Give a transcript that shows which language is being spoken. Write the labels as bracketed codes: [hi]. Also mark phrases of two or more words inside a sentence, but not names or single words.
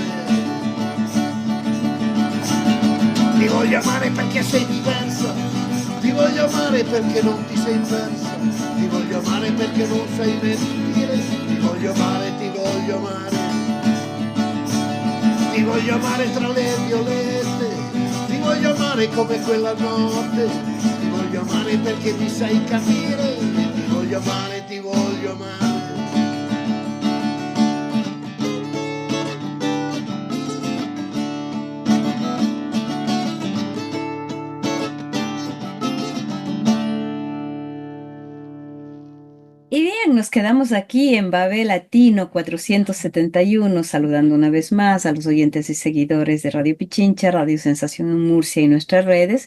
[it] Ti voglio amare perché sei diversa, ti voglio amare perché non ti sei persa, ti voglio amare perché non sai mentire, ti voglio amare, ti voglio amare. Ti voglio amare tra le violette, ti voglio amare come quella notte, ti voglio amare perché mi sai capire, ti voglio amare, ti voglio amare. [es] Y bien, nos quedamos aquí en Babel Latino 471, saludando una vez más a los oyentes y seguidores de Radio Pichincha, Radio Sensación en Murcia y nuestras redes.